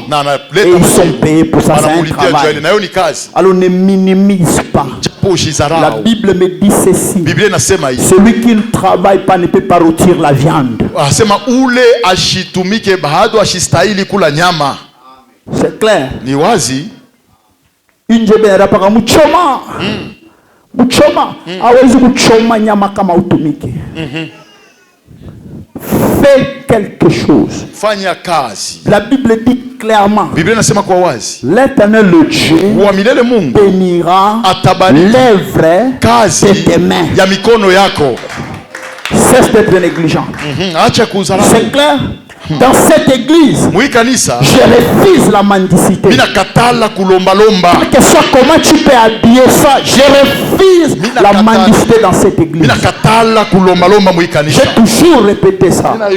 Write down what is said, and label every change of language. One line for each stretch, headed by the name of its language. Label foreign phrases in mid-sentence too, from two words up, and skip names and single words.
French: Et ils sont payés pour ça, c'est un travail. Alors ne minimise pas. La Bible me dit ceci. Celui qui ne travaille pas ne peut pas rôtir la viande. C'est clair.
Swahili: Ni wazi. Injebe rapaka muchoma. Muchoma. Hawezi kuchoma nyama kama utumike.
French: Fais quelque chose.
Swahili: Fanya kazi.
French: La Bible dit clairement.
Swahili: Biblia inasema kwa wazi.
French: L'Éternel le Dieu
Swahili: wa milele Mungu
French: bénira l'œuvre de tes mains.
Swahili: Ya mikono yako.
French: Cesse d'être négligent.
Swahili: Acha kuzarau.
French: C'est clair? Dans cette église, je refuse la mendicité. Quel que soit comment tu peux habiller ça, je refuse la mendicité dans cette église. J'ai toujours répété ça.